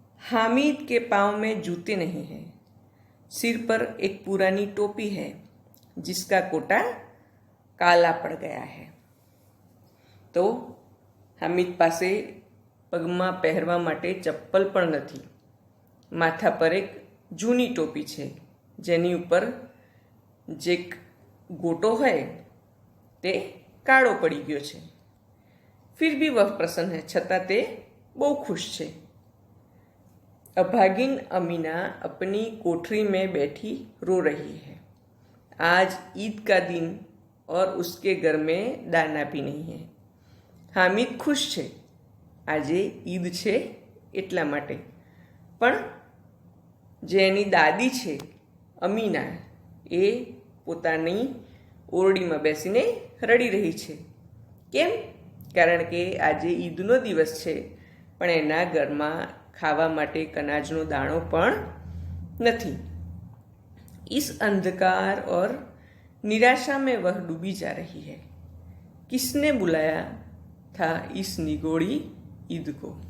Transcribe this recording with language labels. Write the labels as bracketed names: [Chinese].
[Hindi] हामिद के पाँव में जूते नहीं हैं, सिर पर एक पुरानी टोपी है जिसका कोटा काला पड़ गया है. [Gujarati] તો હામિદ પાસે પગમાં પહેરવા માટે ચપ્પલ પણ નથી. માથા પર એક જૂની ટોપી છે, જેની ઉપર જે ગોટો હોય તે કાળો પડી ગયો છે. [Hindi] फिर भी वह प्रसन्न है, [Gujarati] छતાં તે બહુ ખુશ છે. [Hindi] अभागिन अमीना अपनी कोठरी में बैठी रो रही है. आज ईद का दिन और उसके घर में दाना भी नहीं है. [Gujarati] हामिद खुश છે, આજે ઈદ છે એટલા માટે, પણ જે એની દાદી છે અમીના, એ પોતાની ઓરડીમાં બેસીને રડી રહી છે. કેમ? કારણ કે આજે ઈદનો દિવસ છે, પણ એના ઘરમાં ખાવા માટે અનાજનો દાણો પણ નથી. [Hindi] इस अंधकार और निराशा में वह डूबी जा रही है. किसने बुलाया था इस निगोड़ी ईद को.